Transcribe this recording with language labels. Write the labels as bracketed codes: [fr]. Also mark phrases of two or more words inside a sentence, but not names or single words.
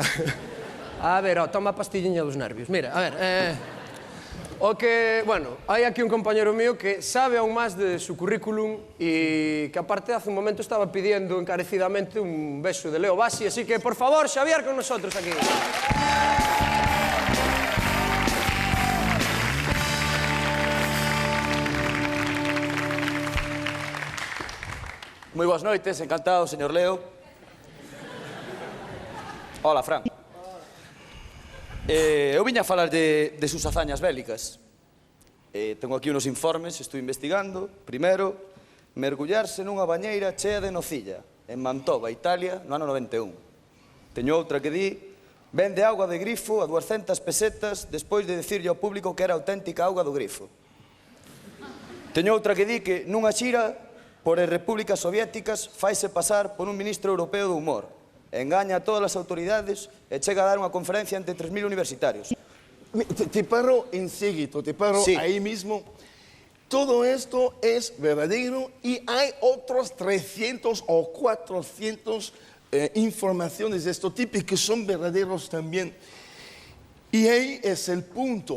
[gl] A ver, toma a pastilliña dos nervios. Mira, a ver, hai aquí un compañero mío que sabe aún máis [es] de su currículum y que aparte hace un momento estaba pidiendo encarecidamente un beso de Leo Bassi, así que, por favor, Xavier con nosotros aquí. [gl] Moi boas noites, encantado, señor Leo. Hola, Fran. Eu viña a falar de [es] sus hazañas bélicas. Tengo aquí unos informes, [gl] estou investigando. Primeiro, mergullarse nunha bañeira chea de nocilla, en Mantova, Italia, no ano 91. Teño outra que di, vende auga de grifo a 200 pesetas despois de dicirlle ao público que era auténtica auga do grifo. Teño outra que di que nunha xira por repúblicas soviéticas, faise pasar por un ministro europeo do humor. Engaña a todas as autoridades e chega a dar unha conferencia ante 3.000 universitarios. [es] Te paro en seguito, te paro ahí mismo. Todo esto es verdadero y hay otros 300 o 400 informaciones de este tipo que son verdaderos también. Y ahí es el punto.